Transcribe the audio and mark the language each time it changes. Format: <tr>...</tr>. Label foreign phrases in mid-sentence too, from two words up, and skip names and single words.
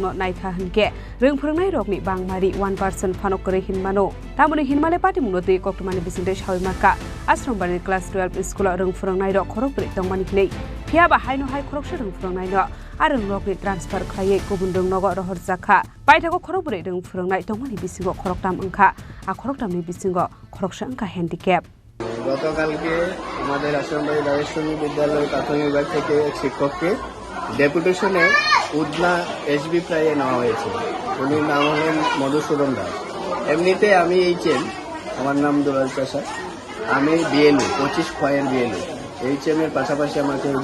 <trp>no naitha hanke rung phurungnai rok ni bangmari 1% phanok kore hinmano tamoni hinmale party munoti koktumani bisinte shawiman ka ashram bari class 12 school rung phurungnai rok khorok pri tongmani nei Hia ba haino hai khorok rung phurungnai no arung rok ni transfer khlaiye gubun rung nogo rohor jakha paithako khorok pri rung phurungnai tongmani bisingo khorok tam angkha a khorok tam ni bisingo khorok sa angkha handicap</trp> <bn>গতকালকে আমাদের আশ্রমবাড়ি রাজেশ্বরী বিদ্যালয় প্রাথমিক বিভাগ থেকে এক শিক্ষককে ডেপুটেশনে উদনা এসবি প্রায়ে নেওয়া হয়েছে উনির নাম হলেন মধুসূদন দাস এমনিতে আমি এইচএম আমার নাম দুলাল প্রসাদ আমি বিএলও 25 খয়ের বিএলও এইচএম এর পাশাপাশি আমাকে এই</bn>